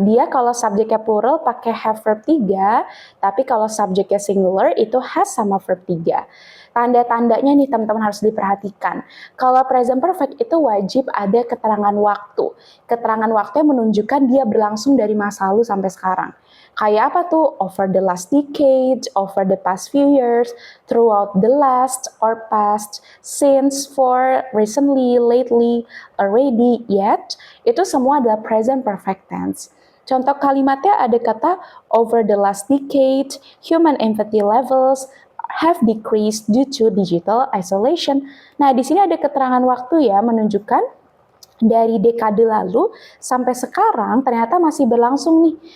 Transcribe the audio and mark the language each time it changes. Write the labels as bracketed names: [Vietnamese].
[Indonesian] Dia kalau subjeknya plural pakai have verb 3, tapi kalau subjeknya singular itu has sama verb 3. Tanda-tandanya nih teman-teman harus diperhatikan. Kalau present perfect itu wajib ada keterangan waktu. Keterangan waktu yang menunjukkan dia berlangsung dari masa lalu sampai sekarang. Kayak apa tuh? [English] Over the last decade, over the past few years, throughout the last or past, since, for, recently, lately, already, yet. [Indonesian] Itu semua adalah present perfect tense. Contoh kalimatnya ada kata [English] over the last decade, human empathy levels have decreased due to digital isolation. [Indonesian] Nah, di sini ada keterangan waktu ya, menunjukkan dari dekade lalu sampai sekarang ternyata masih berlangsung nih.